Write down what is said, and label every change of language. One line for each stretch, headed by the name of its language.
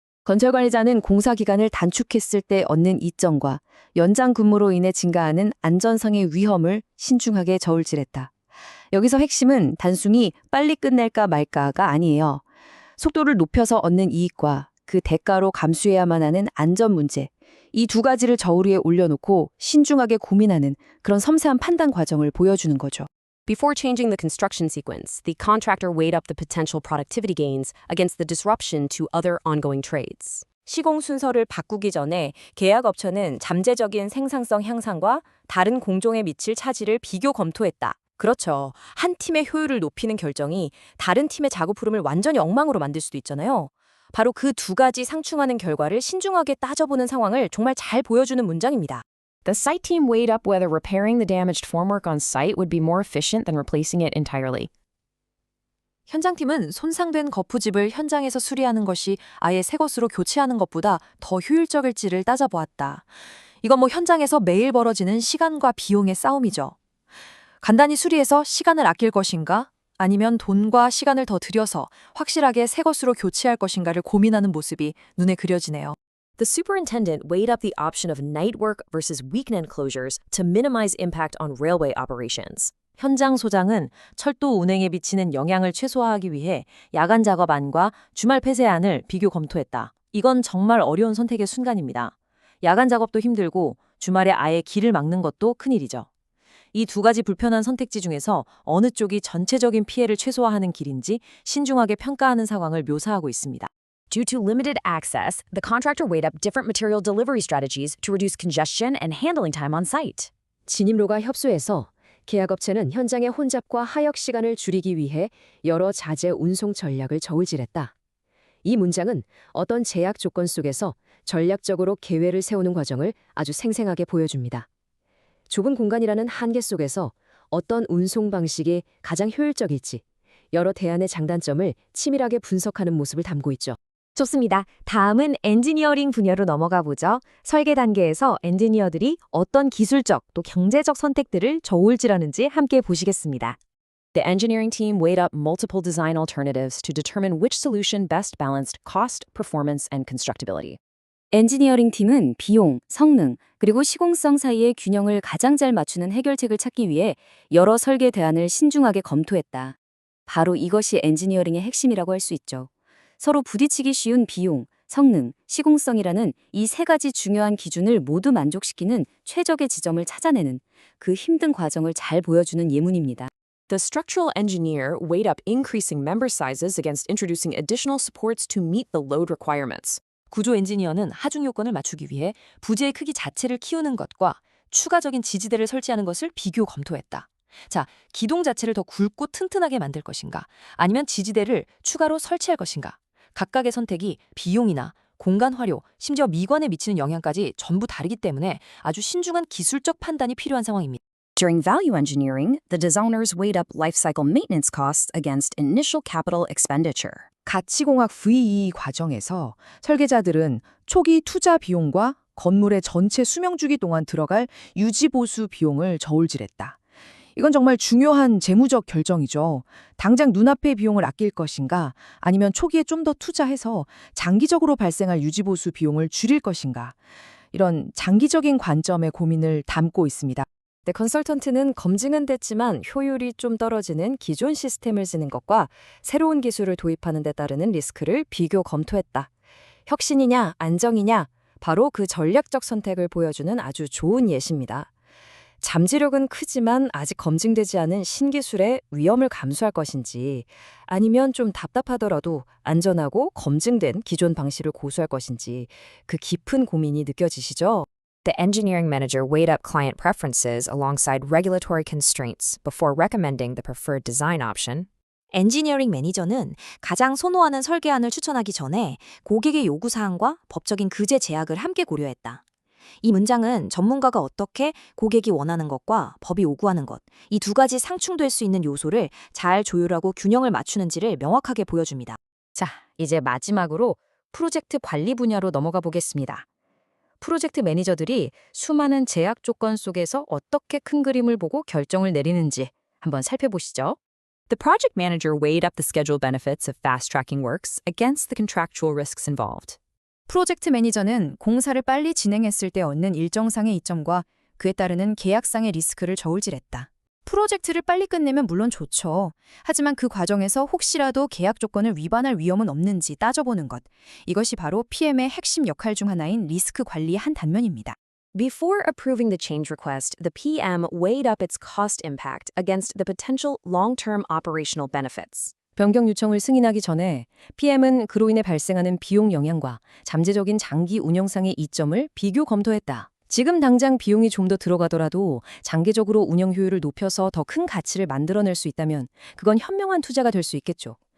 Korean: 건설 관리자는 공사 기간을 단축했을 때 얻는 이점과 연장 근무로 인해 증가하는 안전상의 위험을 신중하게 저울질했다. 여기서 핵심은 단순히 빨리 끝낼까 말까가 아니에요. 속도를 높여서 얻는 이익과 그 대가로 감수해야만 하는 안전 문제, 이 두 가지를 저울 위에 올려놓고 신중하게 고민하는 그런 섬세한 판단 과정을 보여주는 거죠.
English: Before changing the construction sequence, the contractor weighed up the potential productivity gains against the disruption to other ongoing trades.
Korean: 시공 순서를 바꾸기 전에 계약업체는 잠재적인 생산성 향상과 다른 공종에 미칠 차질을 비교 검토했다. 그렇죠. 한 팀의 효율을 높이는 결정이 다른 팀의 작업 흐름을 완전히 엉망으로 만들 수도 있잖아요. 바로 그 두 가지 상충하는 결과를 신중하게 따져보는 상황을 정말 잘 보여주는 문장입니다.
English: The site team weighed up whether repairing the damaged formwork on site would be more efficient than replacing it entirely.
Korean: 현장팀은 손상된 거푸집을 현장에서 수리하는 것이 아예 새 것으로 교체하는 것보다 더 효율적일지를 따져보았다. 이건 뭐 현장에서 매일 벌어지는 시간과 비용의 싸움이죠. 간단히 수리해서 시간을 아낄 것인가? 아니면 돈과 시간을 더 들여서 확실하게 새 것으로 교체할 것인가를 고민하는 모습이 눈에 그려지네요.
English: The superintendent weighed up the option of night work versus weekend closures to minimize impact on railway operations.
Korean: 현장 소장은 철도 운행에 미치는 영향을 최소화하기 위해 야간 작업안과 주말 폐쇄안을 비교 검토했다. 이건 정말 어려운 선택의 순간입니다. 야간 작업도 힘들고 주말에 아예 길을 막는 것도 큰일이죠. 이 두 가지 불편한 선택지 중에서 어느 쪽이 전체적인 피해를 최소화하는 길인지 신중하게 평가하는 상황을 묘사하고 있습니다.
English: Due to limited access, the contractor weighed up different material delivery strategies to reduce congestion and handling time on site.
Korean: 진입로가 협소해서 계약업체는 현장의 혼잡과 하역 시간을 줄이기 위해 여러 자재 운송 전략을 저울질했다. 이 문장은 어떤 제약 조건 속에서 전략적으로 계획을 세우는 과정을 아주 생생하게 보여줍니다. 좁은 공간이라는 한계 속에서 어떤 운송 방식이 가장 효율적일지 여러 대안의 장단점을 치밀하게 분석하는 모습을 담고 있죠. 좋습니다. 다음은 엔지니어링 분야로 넘어가 보죠. 설계 단계에서 엔지니어들이 어떤 기술적 또 경제적 선택들을 저울질하는지 함께 보시겠습니다.
English: The engineering team weighed up multiple design alternatives to determine which solution best balanced cost, performance, and constructability.
Korean: 엔지니어링 팀은 비용, 성능, 그리고 시공성 사이의 균형을 가장 잘 맞추는 해결책을 찾기 위해 여러 설계 대안을 신중하게 검토했다. 바로 이것이 엔지니어링의 핵심이라고 할 수 있죠. 서로 부딪히기 쉬운 비용, 성능, 시공성이라는 이 세 가지 중요한 기준을 모두 만족시키는 최적의 지점을 찾아내는 그 힘든 과정을 잘 보여주는 예문입니다.
English: The structural engineer weighed up increasing member sizes against introducing additional supports to meet the load requirements.
Korean: 구조 엔지니어는 하중 요건을 맞추기 위해 부재의 크기 자체를 키우는 것과 추가적인 지지대를 설치하는 것을 비교 검토했다. 자, 기둥 자체를 더 굵고 튼튼하게 만들 것인가? 아니면 지지대를 추가로 설치할 것인가? 각각의 선택이 비용이나 공간 활용, 심지어 미관에 미치는 영향까지 전부 다르기 때문에 아주 신중한 기술적 판단이 필요한 상황입니다.
English: During value engineering, the designers weighed up lifecycle maintenance costs against initial capital expenditure.
Korean: 가치공학 VE 과정에서 설계자들은 초기 투자 비용과 건물의 전체 수명 주기 동안 들어갈 유지 보수 비용을 저울질했다. 이건 정말 중요한 재무적 결정이죠. 당장 눈앞의 비용을 아낄 것인가, 아니면 초기에 좀 더 투자해서 장기적으로 발생할 유지 보수 비용을 줄일 것인가. 이런 장기적인 관점의 고민을 담고 있습니다. 네, 컨설턴트는 검증은 됐지만 효율이 좀 떨어지는 기존 시스템을 쓰는 것과 새로운 기술을 도입하는 데 따르는 리스크를 비교 검토했다. 혁신이냐, 안정이냐, 바로 그 전략적 선택을 보여주는 아주 좋은 예시입니다. 잠재력은 크지만 아직 검증되지 않은 신기술의 위험을 감수할 것인지, 아니면 좀 답답하더라도 안전하고 검증된 기존 방식을 고수할 것인지, 그 깊은 고민이 느껴지시죠?
English: The engineering manager weighed up client preferences alongside regulatory constraints before recommending the preferred design option.
Korean: 엔지니어링 매니저는 가장 선호하는 설계안을 추천하기 전에 고객의 요구사항과 법적인 규제 제약을 함께 고려했다. 이 문장은 전문가가 어떻게 고객이 원하는 것과 법이 요구하는 것, 이 두 가지 상충될 수 있는 요소를 잘 조율하고 균형을 맞추는지를 명확하게 보여줍니다. 자, 이제 마지막으로 프로젝트 관리 분야로 넘어가 보겠습니다. 프로젝트 매니저들이 수많은 제약 조건 속에서 어떻게 큰 그림을 보고 결정을 내리는지 한번 살펴보시죠.
English: The project manager weighed up the schedule benefits of fast-tracking works against the contractual risks involved.
Korean: 프로젝트 매니저는 공사를 빨리 진행했을 때 얻는 일정상의 이점과 그에 따르는 계약상의 리스크를 저울질했다. 프로젝트를 빨리 끝내면 물론 좋죠. 하지만 그 과정에서 혹시라도 계약 조건을 위반할 위험은 없는지 따져보는 것. 이것이 바로 PM의 핵심 역할 중 하나인 리스크 관리의 한 단면입니다.
English: Before approving the change request, the PM weighed up its cost impact against the potential long-term operational benefits.
Korean: 변경 요청을 승인하기 전에 PM은 그로 인해 발생하는 비용 영향과 잠재적인 장기 운영상의 이점을 비교 검토했다. 지금 당장 비용이 좀 더 들어가더라도 장기적으로 운영 효율을 높여서 더 큰 가치를 만들어낼 수 있다면 그건 현명한 투자가 될 수 있겠죠.